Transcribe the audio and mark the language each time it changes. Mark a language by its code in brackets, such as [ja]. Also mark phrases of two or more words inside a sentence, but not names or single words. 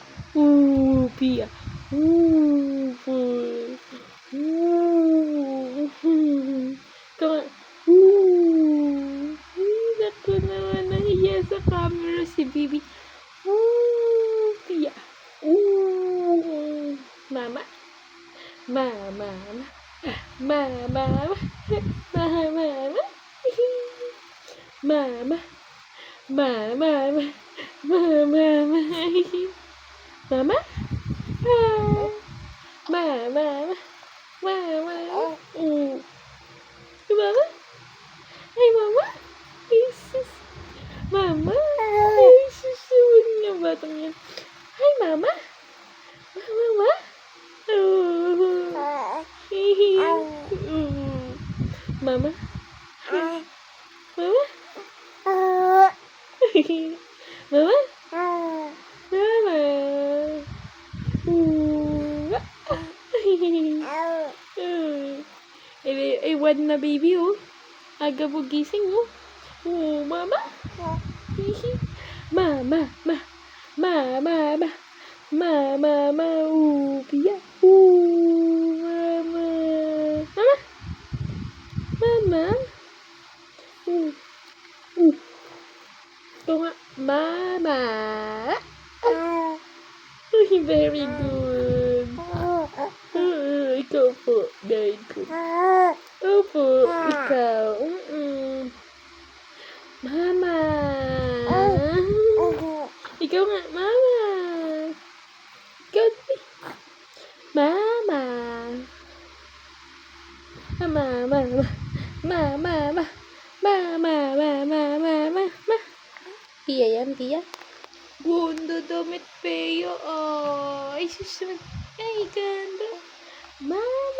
[tl] Pia. Ito nga. Naku naman, nahiya sa camera si Bibi. Pia. Mama. Mama. Mama. Mama. Mama. Mama. Mama. Mama? Mama? Mama? Mama? Ay, Mama? Jesus. Mama? Ay, susunod niya batang yan. Ay, Mama? Mama? Mama? Mama? Mama? Mama? Ewan na baby, oh. Aga mo gising, oh. Mama? Mama? Mama? Pia? Mama? Mama? Ito nga. Mama? [en] Very good. [tl] Ikaw po, [en] very good. [tl] Opo, ikaw. Mama. Ikaw nga, Mama. Ikaw, Mama. Mama. Pia yan, Pia. Ganda damit, Pia. Ay, susunod. Ay, ganda. Mama.